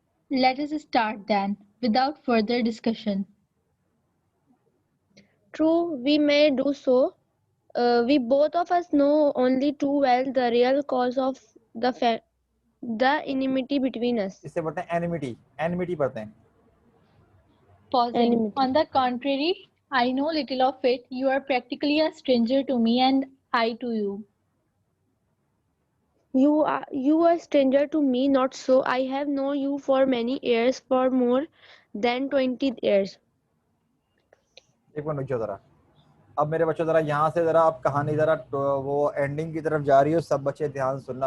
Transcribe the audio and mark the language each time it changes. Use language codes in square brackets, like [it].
[en] Let us start then, without further discussion. True, we may do so. We both of us know only too well the real cause of the enmity between us. [hi] इससे पढ़ते हैं एनिमिटी, एनिमिटी पढ़ते हैं। [en] Pausing. Enmity. On the contrary, I know little of it. You are practically a stranger to me and I to you. You are a stranger to me, not so. I have known you for many years, for more than 20 years. [hi] एक minute रुक जाओ जरा। अब मेरे बच्चों जरा यहाँ से जरा आप कहानी जरा वो एंडिंग की तरफ जा रही हो, सब बच्चे ध्यान सुनना।